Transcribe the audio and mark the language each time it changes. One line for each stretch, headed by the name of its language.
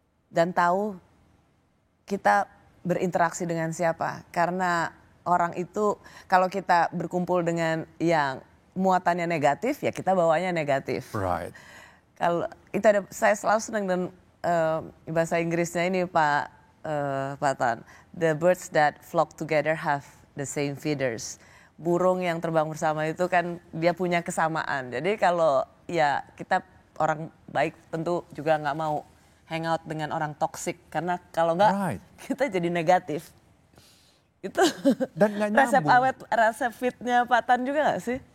Indonesian: Dan tahu kita berinteraksi dengan siapa. Karena orang itu kalau kita berkumpul dengan yang muatannya negatif, ya kita bawanya negatif.
English: Right.
Indonesian: Kalau itu ada, saya selalu senang dan bahasa Inggrisnya ini Pak Tan.
English: The birds that flock together have the same feathers.
Indonesian: Burung yang terbang bersama itu kan dia punya kesamaan. Jadi kalau ya kita orang baik tentu juga nggak mau hangout dengan orang toksik karena kalau nggak kita jadi negatif. Itu dan nggak resep nyambung. awet, resep fitnya Pak Tan juga nggak sih?